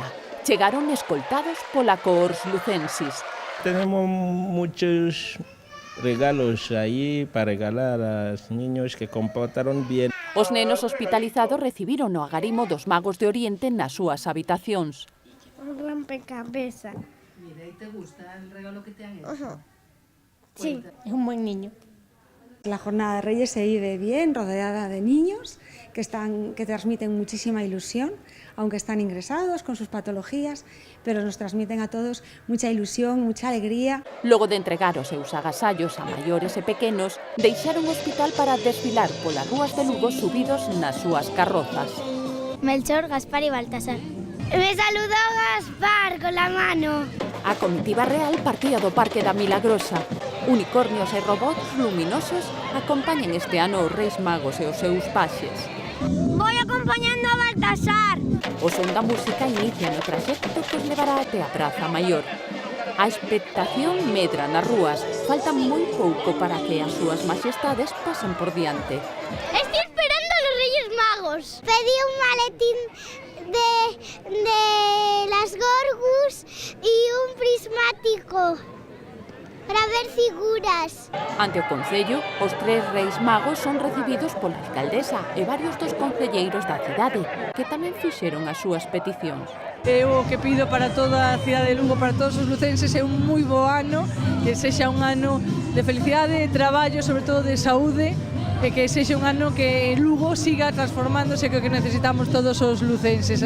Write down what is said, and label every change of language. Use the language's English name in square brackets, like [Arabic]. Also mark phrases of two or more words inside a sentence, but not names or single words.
[Galician] Chegaron escoltados pola Cohors Lucensis. [Spanish] Tenemos muchos regalos aí para regalar aos niños que comportaron bien. [Galician] Os nenos hospitalizados recibiron o agarimo dos magos de Oriente nas súas habitacións. [Spanish] Un rompecabezas. Mira, ¿y te gusta el regalo que te han hecho? Sí, es un buen niño. La jornada de Reyes se vive bien, rodeada de niños que transmiten muchísima ilusión, aunque están ingresados con sus patologías, pero nos transmiten a todos mucha ilusión, mucha alegría. [Galician] Logo de entregar os seus agasallos a maiores e pequenos, deixaron o hospital para desfilar polas rúas de Lugo subidos nas súas carrozas. [Spanish] Melchor, Gaspar y Baltasar. Me saludó Gaspar con la mano. [Galician] A comitiva real partía do Parque da Milagrosa. Unicornios e robots luminosos acompañan este ano os Reis Magos e os seus paxes. [Spanish] Voy acompañando a Baltasar. [Galician] O son da música inicia o traxecto que os levará até a Praza Maior. A expectación medra nas rúas. Falta moi pouco para que as súas majestades pasen por diante. [Spanish] Estoy esperando a los Reyes Magos. Pedí un maletín de las Gorgus y un prismático para ver figuras. [Galician] Ante o Concello, os tres Reis Magos son recibidos pola alcaldesa e varios dos concelleiros da cidade, que tamén fixeron as súas peticións. Eu o que pido para toda a cidade de Lugo, para todos os lucenses, é un moi bo ano, que sexa un ano de felicidade, de traballo, sobre todo de saúde, e que sexa un ano que Lugo siga transformándose, que é o que necesitamos todos os lucenses.